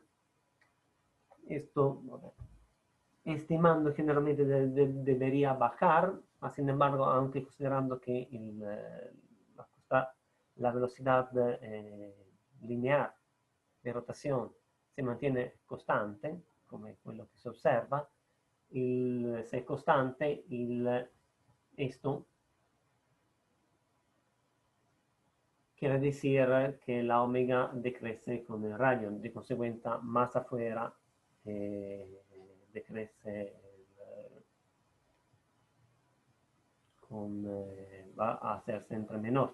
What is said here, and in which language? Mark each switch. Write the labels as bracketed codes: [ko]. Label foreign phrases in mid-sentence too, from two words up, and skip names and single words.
[es] Esto, estimando generalmente debería bajar, sin embargo, aunque considerando que la velocidad lineal de rotación se mantiene constante, [it] come quello che si osserva, se è costante, [es] esto quiere decir que la omega decrece con el radio, de consecuencia más afuera decrece va a ser siempre menor.